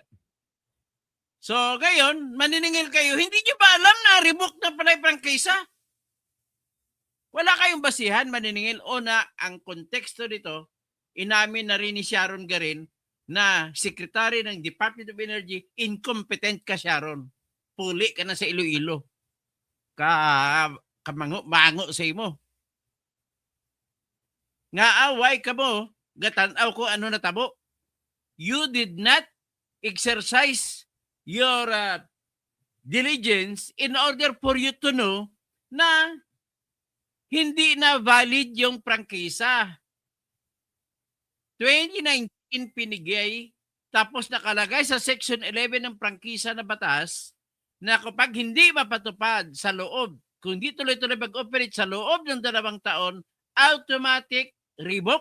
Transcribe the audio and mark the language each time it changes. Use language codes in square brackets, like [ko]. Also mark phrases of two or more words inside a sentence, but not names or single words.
[tl] So, ngayon, maniningil kayo, hindi nyo ba alam na revoke na pala yung prangkisa? Wala kayong basihan, maniningil. O na, ang konteksto dito, inamin na rin ni Sharon Garin na Secretary ng Department of Energy, incompetent ka, Sharon. [hil] Puli ka na sa Iloilo. Mango sa imo. Nga away ka mo, gatanaw ko ano natabo. [en] You did not exercise your diligence in order for you to know [tl] na hindi na valid yung prangkisa. 2019 pinigay, tapos nakalagay sa Section 11 ng prangkisa na batas na kapag hindi mapatupad sa loob, kung hindi tuloy-tuloy mag-operate sa loob ng 2 taon, automatic revoke.